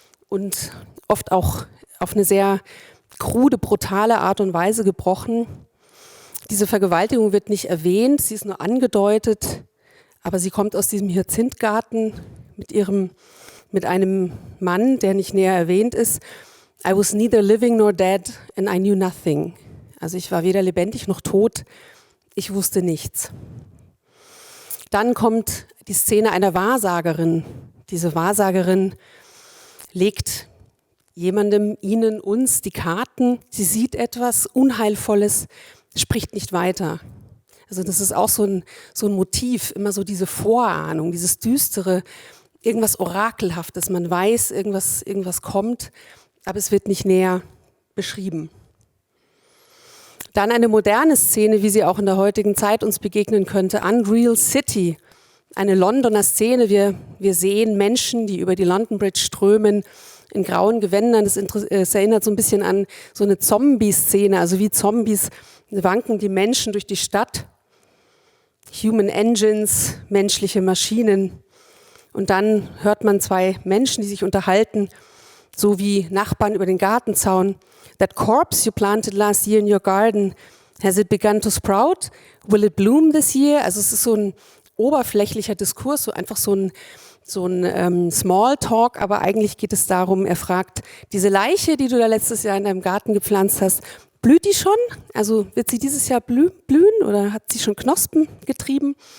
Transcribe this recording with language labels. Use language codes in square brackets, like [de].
[de] Und oft auch auf eine sehr krude, brutale Art und Weise gebrochen. Diese Vergewaltigung wird nicht erwähnt, sie ist nur angedeutet, aber sie kommt aus diesem Hyazinthgarten mit ihrem mit einem Mann, der nicht näher erwähnt ist. [en] I was neither living nor dead and I knew nothing. [de] Also ich war weder lebendig noch tot, ich wusste nichts. Dann kommt die Szene einer Wahrsagerin. Diese Wahrsagerin legt jemandem, ihnen, uns die Karten. Sie sieht etwas Unheilvolles, spricht nicht weiter. Also das ist auch so ein Motiv, immer so diese Vorahnung, dieses Düstere, irgendwas Orakelhaftes. Man weiß, irgendwas kommt, aber es wird nicht näher beschrieben. Dann eine moderne Szene, wie sie auch in der heutigen Zeit uns begegnen könnte, Unreal City, eine Londoner Szene. Wir sehen Menschen, die über die London Bridge strömen, in grauen Gewändern. Es erinnert so ein bisschen an so eine Zombie-Szene, also wie Zombies wanken die Menschen durch die Stadt. Human Engines, menschliche Maschinen. Und dann hört man zwei Menschen, die sich unterhalten, so wie Nachbarn über den Gartenzaun. [en] That corpse you planted last year in your garden, has it begun to sprout? Will it bloom this year? [de] Also es ist so ein oberflächlicher Diskurs, so einfach so ein Smalltalk, aber eigentlich geht es darum, er fragt, diese Leiche, die du da letztes Jahr in deinem Garten gepflanzt hast, blüht die schon? Also wird sie dieses Jahr blühen oder hat sie schon Knospen getrieben?